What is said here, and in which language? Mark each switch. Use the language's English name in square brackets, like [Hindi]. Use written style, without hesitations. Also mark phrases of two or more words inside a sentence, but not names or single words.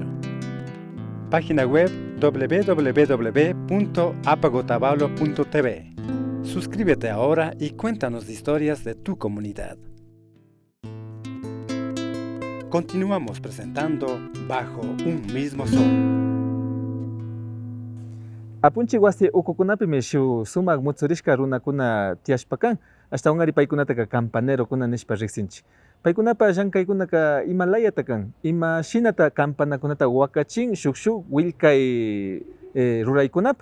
[Spanish] Página web www.apagotavalo.tv. Suscríbete ahora y cuéntanos historias de tu comunidad. Continuamos presentando Bajo un Mismo Sol. [Quechua] Apunchi wasi ukukunapi mishu sumak mutsurishka runakuna tiashpakan hasta ungari paykunataka campanero kuna nishpa riqsinchi. Paykunapa llankaykunaka imalayata kan, ima shinata campanakunata wakachin shuk willkay ruraykunapa.